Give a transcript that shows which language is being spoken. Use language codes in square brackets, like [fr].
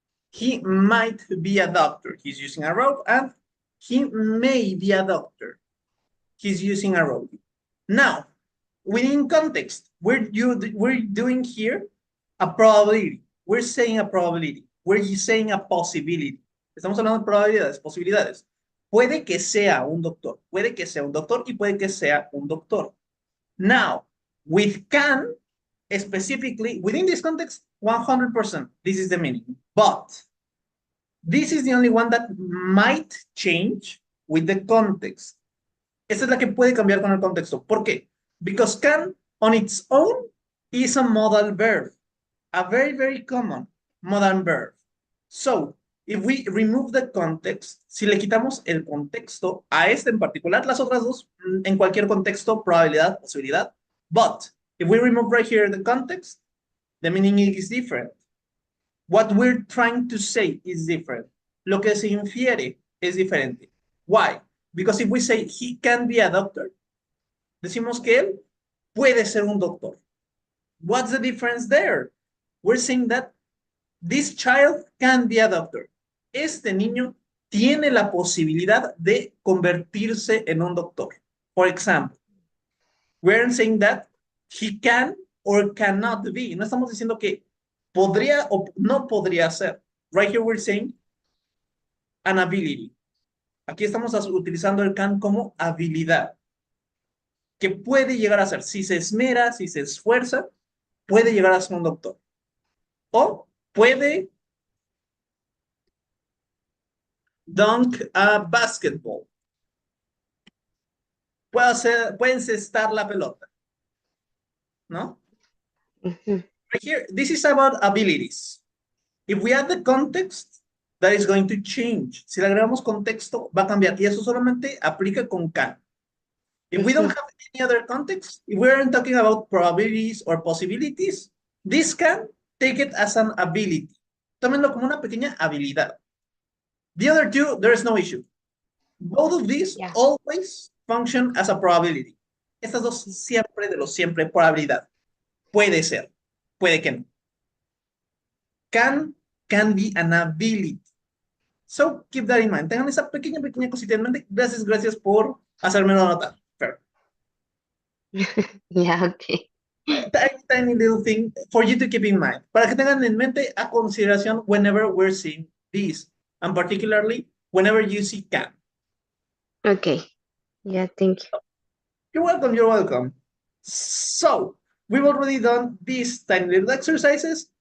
[en] He might be a doctor. He's using a robe, and he may be a doctor. He's using a robe. Now, within context, we're doing here a probability. We're saying a probability. We're saying a possibility. [es] Estamos hablando de probabilidades, posibilidades. Puede que sea un doctor. Puede que sea un doctor y puede que sea un doctor. [en] Now, with can, specifically, within this context, 100%, this is the meaning. But this is the only one that might change with the context. [es] Esa es la que puede cambiar con el contexto. ¿Por qué? [en] Because can on its own is a modal verb, a very, very common modal verb. So, if we remove the context, [es] si le quitamos el contexto a este en particular, las otras dos, en cualquier contexto, probabilidad, posibilidad. [en] But, if we remove right here the context, the meaning is different. What we're trying to say is different. [es] Lo que se infiere es diferente. [en] Why? Because if we say he can be a doctor, [es] decimos que él puede ser un doctor. [en] What's the difference there? We're saying that this child can be a doctor. [es] Este niño tiene la posibilidad de convertirse en un doctor. [en] For example, we're saying that he can or cannot be. [es] No estamos diciendo que podría o no podría ser. [en] Right here we're saying an ability. [es] Aquí estamos utilizando el can como habilidad. Que puede llegar a ser, si se esmera, si se esfuerza, puede llegar a ser un doctor. O puede [en] dunk a basketball. [es] Puede encestar la pelota. ¿No? Mhm. [en] Right here, this is about abilities. If we add the context, that is going to change. [es] Si le agregamos contexto, va a cambiar. Y eso solamente aplica con can. [en] If we don't have any other context, if we aren't talking about probabilities or possibilities, this can take it as an ability. [es] Tómenlo como una pequeña habilidad. [en] The other two, there's no issue. Both of these Yeah. always function as a probability. [es] Estas dos siempre de lo siempre probabilidad. Puede ser, puede que no. [en] Can be an ability. So keep that in mind. [es] Tengan esa pequeña cosita en mente. Gracias por hacérmelo notar. [en] Fair. Yeah, okay. Tiny little thing for you to keep in mind. [es] Para que tengan en mente a consideración [en] whenever we're seeing this. And particularly whenever you see can. Okay. Yeah, thank you. You're welcome, you're welcome. So, we've already done these tiny little exercises.